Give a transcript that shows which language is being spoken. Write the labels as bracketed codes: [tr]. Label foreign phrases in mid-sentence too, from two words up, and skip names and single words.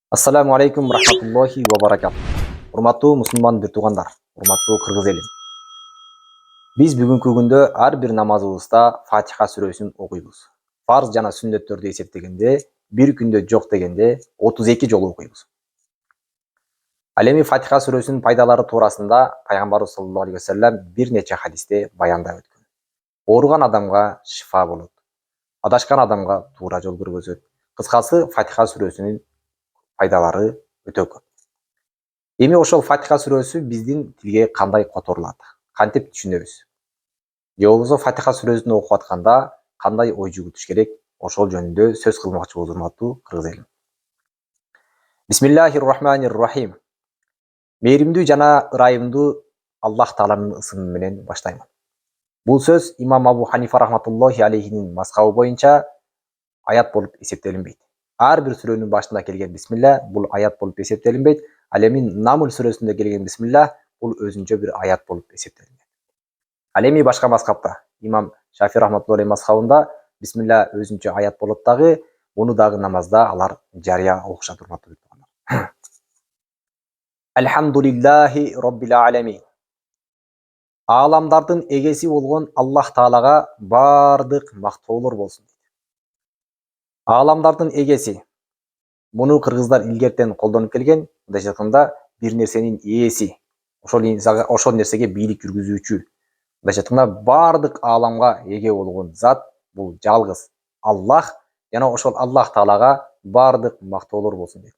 [ar] السلام عليكم رحمة الله وبركاته. [ky] Урматтуу мусулман бир туугандар, урматтуу кыргыз элим. Биз бүгүнкү күндө ар бир намазыбызда Фатиха сүрөсүн окуйбуз. Фарз жана сүннөттөрдү эсептегенде, бир күндө жок дегенде 32 жолу окуйбуз. Ал эми Фатиха сүрөсүнүн пайдалары туурасында пайгамбарыбыз [ar] صلى الله عليه وسلم [ky] бир нече хадисте баяндап өткөн. Ооруган адамга шифа болот. Адашкан адамга туура жол көргөзөт. Кыскасы, Фатиха сүрөсүнүн пайдалары өтө көп. Эми ошол Фатиха сүрөсү биздин тилге кандай которулат? Кантип түшүнөбүз? Же болбосо Фатиха сүрөсүн окуп атканда кандай ой жүгүртүш керек? Ошол жөнүндө сөз кылмакчыбыз, урматтуу кыргыз элим. [ar] بسم الله الرحمن الرحيم. [ky] Мээримдүү жана ырайымдуу Аллах Тааланын ысымы менен баштайм. Бул сөз имам Абу Ханифа рахматуллахи алейхинин мазхабы боюнча аят болуп эсептелинбейт. Ар бир сүрөнүн башында келген бисмилля бул аят болуп эсептелинбейт. Ал эми Намл сүрөсүндө келген бисмилля бул өзүнчө бир аят болуп эсептелинет. Ал эми башка мазхабта, имам Шафи рахматуллахи мазхабында бисмилля өзүнчө аят болот дагы, муну дагы намазда алар жарыя окушат, урматтуу туугандар. [ar] الحمد لله رب العالمين. [ky] Ааламдардын эгеси болгон Аллах Таалага бардык мактоолор болсун. Ааламдардын эгеси. Муну кыргыздар илгертен колдонуп келген, мындайча айтканда бир нерсенин ээси. Ошол нерсеге бийлик жүргүзүүчү. Мындайча айтканда бардык ааламга эге болгон зат бул жалгыз Аллах, жана ошол Аллах Таалага бардык мактоолор болсун дейт.